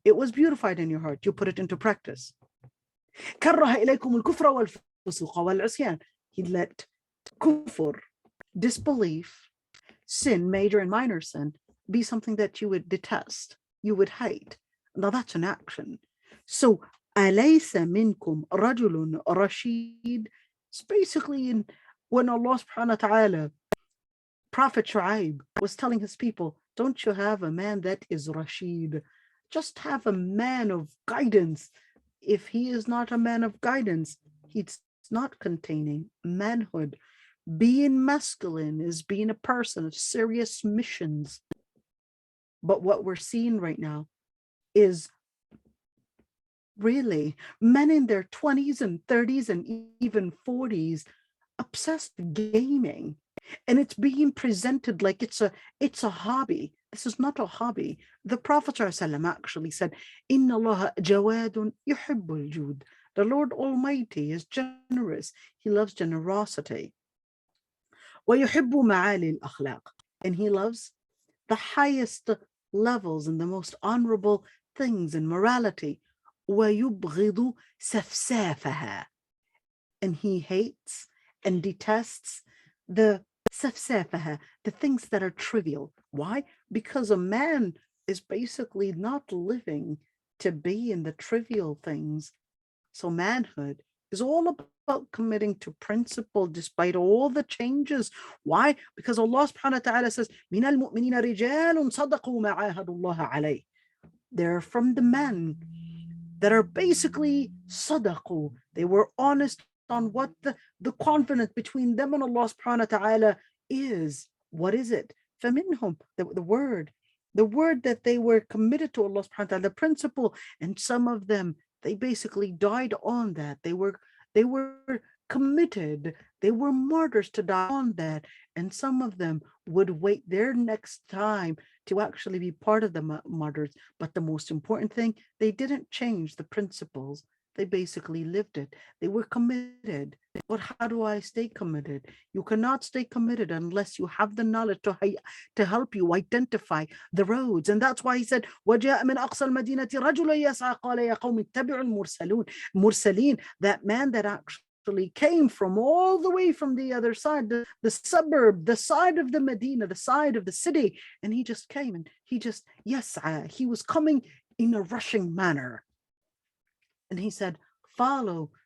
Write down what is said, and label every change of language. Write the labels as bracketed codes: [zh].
[en] It was beautified in your heart. You put it into practice. [ar] كَرَّهَ إِلَيْكُمُ الْكُفْرَ وَالْفُسُوقَ وَالْعِصْيَانَ. [en] He let kufr, disbelief, sin, major and minor sin, be something that you would detest, you would hate. Now that's an action. So, [ar] أَلَيْسَ مِنْكُمْ رَجُلٌ رَشِيدٌ. [en] It's basically when Allah subhanahu wa ta'ala, Prophet Shu'aib was telling his people, don't you have a man that is Rashid? Just have a man of guidance. If he is not a man of guidance, he's not containing manhood. Being masculine is being a person of serious missions. But what we're seeing right now is really men in their 20s and 30s and even 40s obsessed with gaming. And it's being presented like it's a hobby. This is not a hobby. The Prophet ﷺ actually said, [ar] إِنَّ اللَّهَ جَوَادٌ يُحِبُّ الْجُودَ. [en] The Lord Almighty is generous. He loves generosity. [ar] وَيُحِبُّ مَعَالِي الْأَخْلَاقِ. [en] And He loves the highest levels and the most honorable things in morality. [ar] وَيُبْغِضُ سَفْسَافَهَا. [en] And He hates and detests the سَفْسَافَهَا, the things that are trivial. Why? Because a man is basically not living to be in the trivial things. So manhood is all about committing to principle despite all the changes. Why? Because Allah subhanahu wa ta'ala says, [ar] مِنَ الْمُؤْمِنِينَ رِجَالٌ صَدَقُوا مَا عَاهَدُوا اللَّهَ عَلَيْهِ. [en] They're from the men that are basically sadaqu. They were honest on what the covenant between them and Allah subhanahu wa ta'ala is. What is it? فَمِنْهُمْ, the word that they were committed to Allah subhanahu wa ta'ala, the principle, and some of them, they basically died on that. They were committed. They were martyrs to die on that. And some of them would wait their next time to actually be part of the martyrs. But the most important thing, they didn't change the principles. They basically lived it. They were committed. But how do I stay committed? You cannot stay committed unless you have the knowledge to help you identify the roads. And that's why He said, [ar] وَجَاءَ مِنْ أَقْصَى الْمَدِينَةِ رَجُلٌ يَسْعَى قَالَ يَا قَوْمِ اتَّبِعُوا الْمُرْسَلِينَ. [en] That man that actually came from all the way from the other side, the suburb, the side of the Medina, the side of the city, and he just came and he was coming in a rushing manner. And he said, follow